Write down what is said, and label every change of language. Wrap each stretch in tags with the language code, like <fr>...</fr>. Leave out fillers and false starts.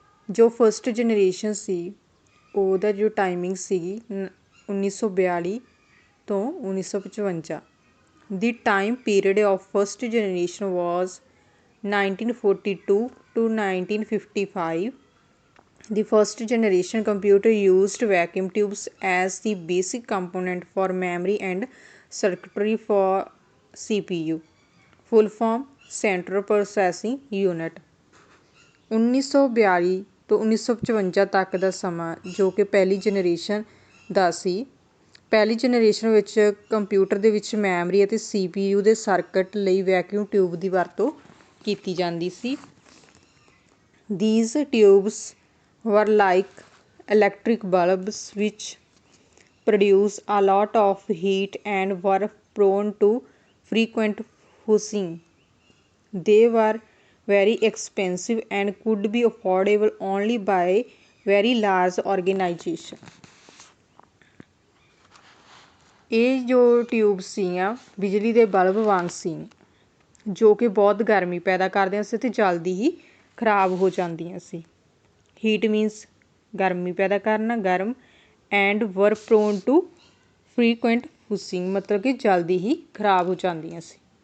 <pa>ਜੋ first generation ਸੀ ਉਹਦਾ ਜੋ ਟਾਈਮਿੰਗ ਸੀਗੀ 1942 ਤੋਂ 1955।</pa> <en>The time period of first generation was 1942 to 1955। The first generation computer used vacuum tubes as the basic component for memory and circuitry for CPU. Full form Central Processing Unit।</en> <pa>1942 ਤੋਂ 1955 ਤੱਕ ਦਾ ਸਮਾਂ ਜੋ ਕਿ ਪਹਿਲੀ ਜਨਰੇਸ਼ਨ ਦਾ ਸੀ। ਪਹਿਲੀ generation ਵਿੱਚ computer ਦੇ ਵਿੱਚ ਮੈਮਰੀ ਅਤੇ CPU ਦੇ ਸਰਕਟ ਲਈ ਵੈਕਿਊਮ ਟਿਊਬ ਦੀ ਵਰਤੋਂ ਕੀਤੀ ਜਾਂਦੀ ਸੀ।</pa> <en>These tubes were like electric bulbs which produce a lot of heat and were prone to frequent fuzzing. They were very expensive and could be affordable only by very large organization।</en> <pa>ਇਹ ਜੋ tube ਸੀਗੀਆਂ ਬਿਜਲੀ ਦੇ bulb ਵਾਂਗ ਸੀ ਜੋ ਕਿ ਬਹੁਤ ਗਰਮੀ ਪੈਦਾ ਕਰਦੀਆਂ ਸੀ ਅਤੇ ਜਲਦੀ ਹੀ ਖਰਾਬ ਹੋ ਜਾਂਦੀਆਂ ਸੀ। ਹੀਟ ਮੀਨਸ ਗਰਮੀ ਪੈਦਾ ਕਰਨਾ, ਗਰਮ,</pa> <en>and were prone to frequent fusing</en> <pa>ਮਤਲਬ ਕਿ ਜਲਦੀ ਹੀ ਖਰਾਬ ਹੋ ਜਾਂਦੀਆਂ ਸੀ।</pa>